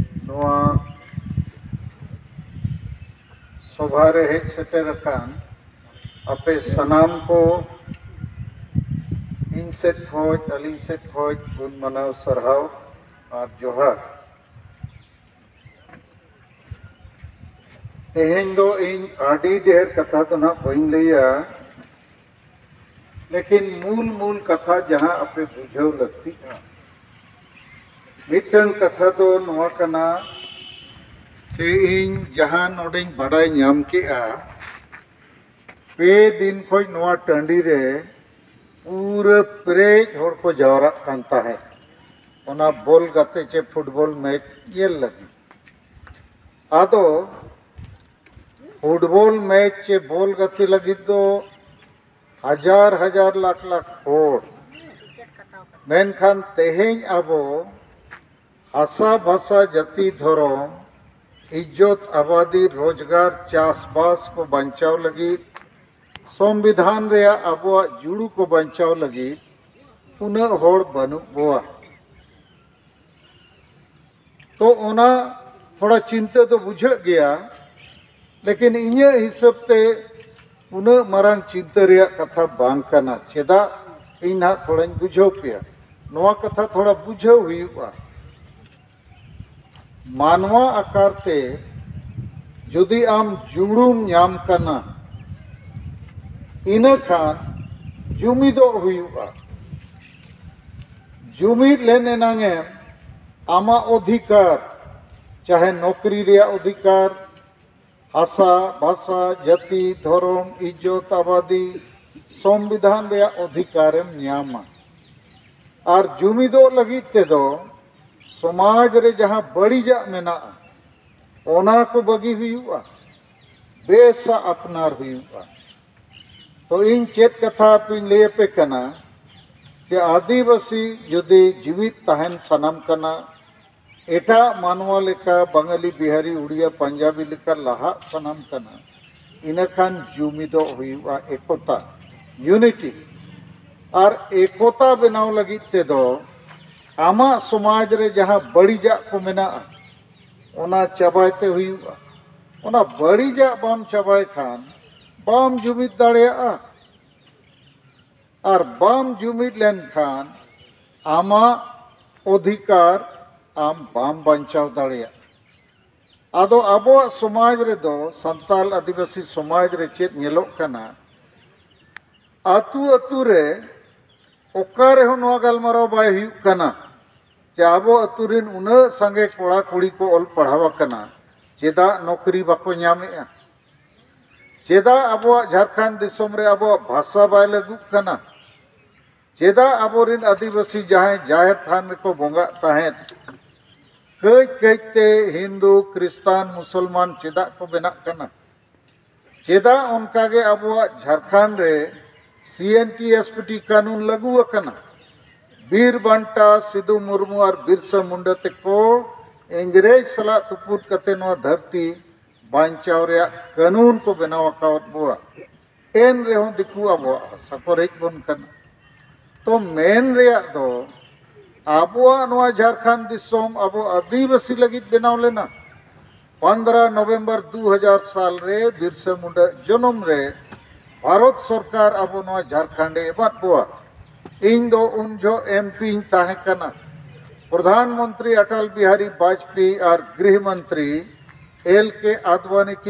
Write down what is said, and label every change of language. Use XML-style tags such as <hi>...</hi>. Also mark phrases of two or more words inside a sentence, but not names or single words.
<sat>नोआ सभारे हेज सेटेरकान अपे सनाम को इन सेट खोज अलिंग सेट खोज गुण मनाव सरहाव और जोहार तेहें दो इन आड़ी ढेर कथा तो ना बइन लिया लेकिन मूल कथा जहाँ अपे बुझाव</sat> <hi>लगती है</hi> <sat>मिटन कथा तो नोआ कना कि इन जहाँ नोडिंग बड़ाई ᱧᱟᱢ केआ पे दिन खोज नोआ टंडी रे पूरा प्रेज होड़ को जावराग कान ताहे ओना बॉल गाते चे फुटबॉल मैच येल लगी आदो फुटबॉल मैच चे बॉल गाते लगी तो हजार लाख होड़ मेनखान तेहें आबो आशा भाषा जाति धर्म इज्जत आबादी रोजगार चासबास को बचाव लगी संविधान रे आबो जुड़ू को बचाव लगी उना होड़ बनु बोआ तो ओना</sat> <hi>थोड़ा चिंता तो बुझा गया</hi> <sat>लेकिन इन्या हिसाब ते उना मारंग चिंता रे कथा बांग कना चेदा इना थोड़ा बुझाव पे नोआ कथा थोड़ा बुझाव हुआ मानवा आकार ते जुदी आम जुड़ूम ᱧᱟᱢ कना इना खान जुमिदो हुआ जुमिद लेने नांगे आमा अधिकार चाहे नौकरी रे अधिकार आशा भाषा जाति धर्म इज्जत आबादी संविधान रे अधिकारम ᱧᱟᱢᱟ और जुमिदो लगी ते दो समाज रे जहाँ बड़ीजा मेना ओना को बगी हुआ बेसा अपनार हुआ तो इन चेत कथा पिन ले पे कना जे आदिवासी जुदी जीवित तहन सनम कना एटा मानवा लेका बंगाली बिहारी उड़िया पंजाबी लेका लहा सनम कना इनखान जुमिदो हुआ एकता यूनिटी और एकता बनाव लगी ते दो आमा समाज रे जहाँ बड़ीजा को मेना ओना चबायते हुआ ओना बड़ीजा बाम चबाय खान बाम जुमिद दाड़ेया और बाम जुमिद लेन खान आमा अधिकार आम बाम बंचाव दाड़ेया आदो आबो समाज रे दो संताल आदिवासी समाज रे चेत नेलोक कना आतु रे ओकारे हो नोआ गलमाराव बाय हुयुक कना जे आबो अतुरिन उना संगे कोड़ा कुड़ी को ऑल पढ़ावा कना चेदा नौकरी बाको ᱧᱟᱢᱮᱜᱼᱟ चेदा आबो झारखंड दिसोम रे आबो भाषा बाय लागू कना चेदा आबोरिन आदिवासी जहां जाहिर थान को बोंगा ताहें कई हिंदू क्रिस्तान मुसलमान चेदा को बेना कना चेदा उनकागे आबो झारखंड रे CNTSPT कानून लागू कना बीर बंटा सिद्धू मुर्मू और बिरसा मुंडा को इंग्रेज सला तुपुट कते नो धरती बांचाव रे कानून को बनाव कावत बुआ एन रे हो दिखु आबो सकोरेज बन कना तो मेन रे दो आबो नोआ झारखंड दिसोम आबो आदिवासी लगी बनाव लेना 15 नवंबर 2000 साल रे बिरसा मुंडा जन्म रे</sat> <hi>भारत सरकार</hi> <sat>आबो नोआ झारखंड एबात बुआ इन दो उनजो MP ताहे कना प्रधानमंत्री अटल बिहारी वाजपेयी और</sat> <hi>गृह मंत्री</hi> <sat>LK आडवाणी किन</sat>